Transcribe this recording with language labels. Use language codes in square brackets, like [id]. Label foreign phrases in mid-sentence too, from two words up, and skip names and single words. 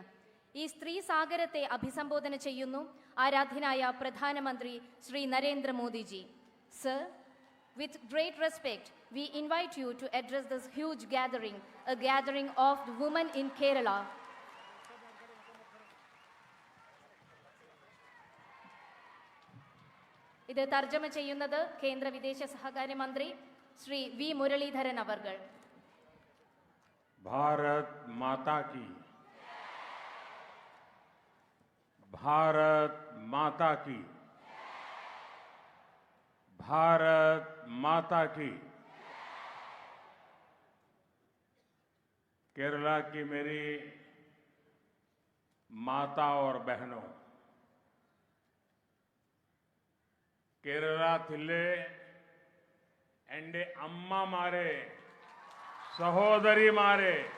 [ml] ഈ സ്ത്രീ സാഗരത്തെ അഭിസംബോധന ചെയ്യുന്നു ആരാധ്യനായ പ്രധാനമന്ത്രി ശ്രീ നരേന്ദ്രമോദിജി. [en] സർ, with great respect, we invite you to address this huge gathering, a gathering of the women in Kerala. [ml] ഇത് തർജ്ജമ ചെയ്യുന്നത് കേന്ദ്ര വിദേശ സഹകാര്യ മന്ത്രി ശ്രീ വി മുരളീധരൻ അവർകൾ. [hi] भारत माता की, भारत माता की, भारत माता की। केरला की मेरी माता और बहनों, [ml] കേരളത്തിലെ എന്റെ അമ്മമാരേ സഹോദരിമാരേ,